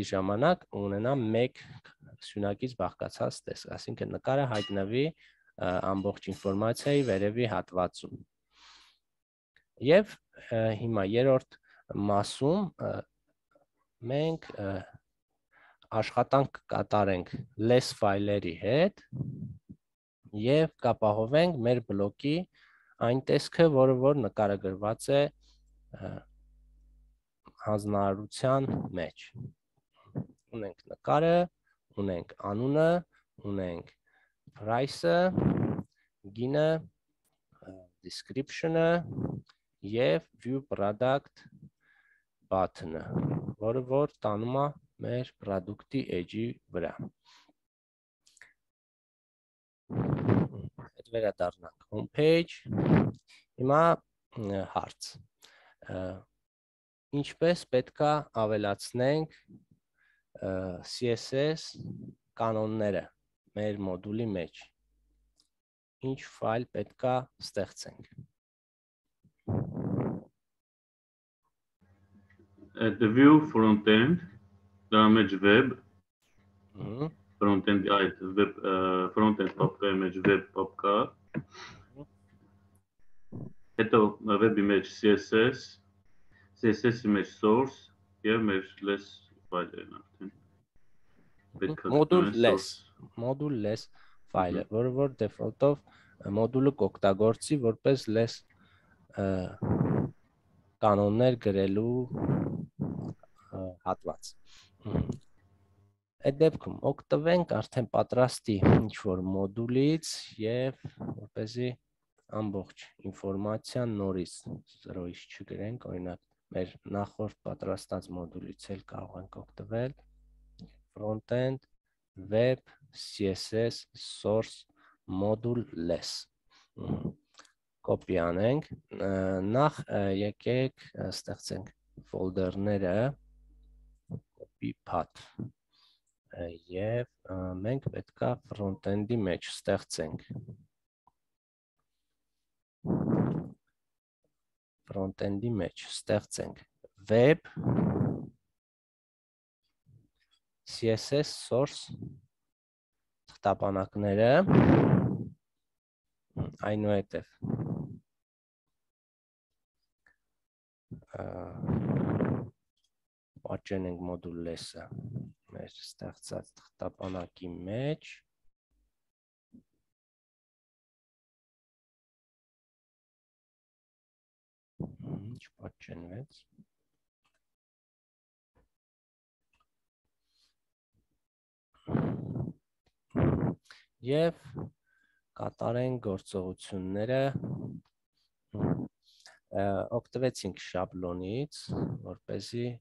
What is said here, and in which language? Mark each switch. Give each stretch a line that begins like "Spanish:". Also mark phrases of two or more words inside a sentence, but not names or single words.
Armenian: ժամանակ ունենա մեկ սյունակից բաղկացած տեսք, այսինքն նկարը հայտնվի ամբողջ ինֆորմացիայի վերևի հատվածում։ Եվ հիմա երրորդ մասում մենք աշխատանք կատարենք less ֆայլերի հետ և կապահովենք մեր բլոկի այն տեսքը, որը որ նկարագրված է հանձնարարության մեջ։ Ունենք նկարը, ունենք անունը, ունենք price-ը, գինը, description-ը և
English: view product button-ը,
Armenian: որը որ տանում է մեր product-ի edge-ի վրա։ Այդ վերադառնանք
English: home page,
Armenian: հիմա հարց, ինչպես պետք է ավելացնենք CSS կանոնները մեր մոդուլի մեջ, ինչ ֆայլ պետք է ստեղծենք։
English: At the view front-end,
Armenian: դրա մեջ
English: web, front-end
Armenian: այդ
English: web front-end
Armenian: papka մեջ web papka, հետո web-ի մեջ CSS-ի մեջ source եւ մեր
English: less file-ն
Armenian: արդեն։
English: Module less file-ը,
Armenian: որը որ default-ով մոդուլը կօգտագործի որպես less կանոններ գրելու հատված։ Այդ դեպքում օգտվենք արդեն պատրաստի ինչ-որ մոդուլից եւ որպեսզի ամբողջ ինֆորմացիան նորից 0-ից չգրենք, օրինակ մեր նախորդ պատրաստած մոդուլից էլ կարող ենք
English: օգտվել front-end web CSS source module
Armenian: less կոպի անենք, նախ եկեք ստեղծենք ֆոլդերները
English: copy path
Armenian: եւ մենք պետք է front-end-ի մեջ ստեղծենք
English: web CSS source
Armenian: թղթապանակները այնուհետև պատճենենք
English: module less-ը
Armenian: մեր ստեղծած թղթապանակի մեջ չպատճենվեց եւ կատարենք գործողությունները օգտվեցինք շաբլոնից որպեսզի